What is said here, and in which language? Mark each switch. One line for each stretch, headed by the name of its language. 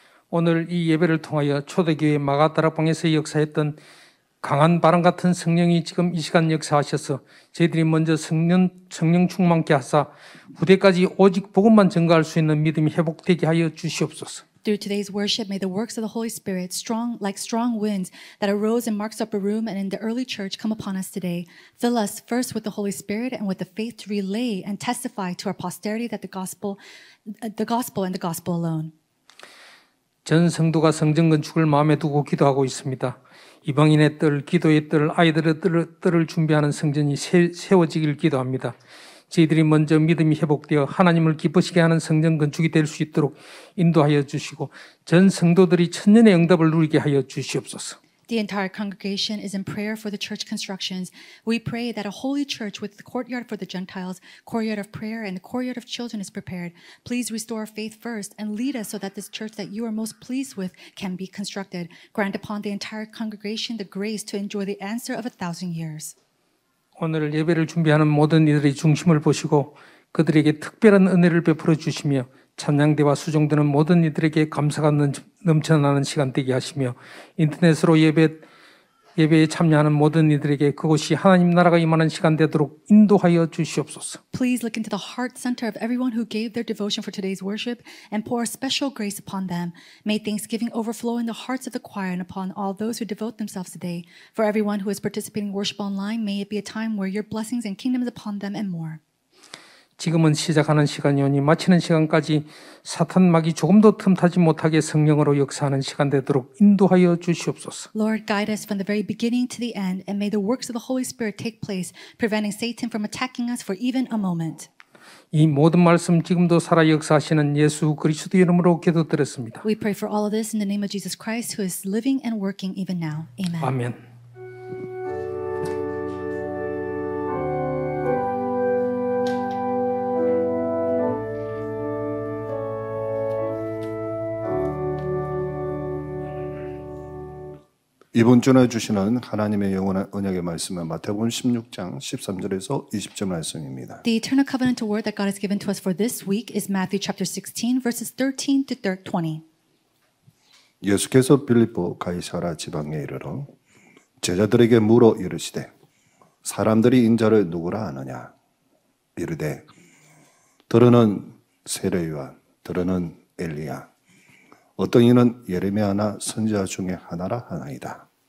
Korean: 오늘 이 예배를 통하여 초대교회 마가다락방에서 역사했던 강한 바람 같은 성령이 지금 이 시간 역사하셔서 저희들이 먼저 성령 충만케 하사 후대까지 오직 복음만 전가할 수 있는 믿음이 회복되게 하여 주시옵소서.
English: Through today's worship, may the works of the Holy Spirit, strong like strong winds that arose in Mark's upper room and in the early church, come upon us today. Fill us first with the Holy Spirit and with the faith to relay and testify to our posterity that the gospel and the gospel alone.
Korean: 전 성도가 성전 건축을 마음에 두고 기도하고 있습니다. 이방인의 뜰, 기도의 뜰, 아이들의 뜰을 준비하는 성전이 세워지길 기도합니다. 저희들이 먼저 믿음이 회복되어 하나님을 기쁘시게 하는 성전 건축이 될 수 있도록 인도하여 주시고 전 성도들이 천년의 응답을 누리게 하여 주시옵소서.
English: The entire congregation is in prayer for the church constructions. We pray that a holy church with the courtyard for the Gentiles, courtyard of prayer, and the courtyard of children is prepared. Please restore faith first and lead us so that this church that you are most pleased with can be constructed. Grant upon the entire congregation the grace to enjoy the answer of 1,000 years.
Korean: 오늘 예배를 준비하는 모든 이들의 중심을 보시고 그들에게 특별한 은혜를 베풀어 주시며 찬양대와 수종되는 모든 이들에게 감사가 넘쳐나는 시간 되게 하시며 인터넷으로 예배 예배에 참여하는 모든 이들에게 그곳이 하나님 나라가 임하는 시간 되도록 인도하여 주시옵소서.
English: Please look into the heart center of everyone who gave their devotion for today's worship and pour a special grace upon them. May thanksgiving overflow in the hearts of the choir and upon all those who devote themselves today. For everyone who is participating in worship online, may it be a time where your blessings and kingdom is upon them and more.
Korean: 지금은 시작하는 시간이오니 마치는 시간까지 사탄 막이 조금도 틈타지 못하게 성령으로 역사하는 시간 되도록 인도하여 주시옵소서.
English: Lord, guide us from the very beginning to the end, and may the works of the Holy Spirit take place, preventing Satan from attacking us for even a moment.
Korean: 이 모든 말씀 지금도 살아 역사하시는 예수 그리스도 이름으로 기도드렸습니다.
English: We pray for all of this in the name of Jesus Christ, who is living and working even now. Amen.
Korean: 아멘. 이번 주에 주시는 하나님의 영원한 언약의 말씀은 마태복음 16장 13절에서 20절 말씀입니다.
English: The eternal covenant word that God has given to us for this week is Matthew chapter 16, verses 13 to 20.
Korean: 예수께서 빌립보 가이사라 지방에 이르러 제자들에게 물어 이르시되 사람들이 인자를 누구라 하느냐 이르되 들으는 세례요한 들으는 엘리야 어떤 이는 예레미야나 선지자 중에 하나라 하나이다.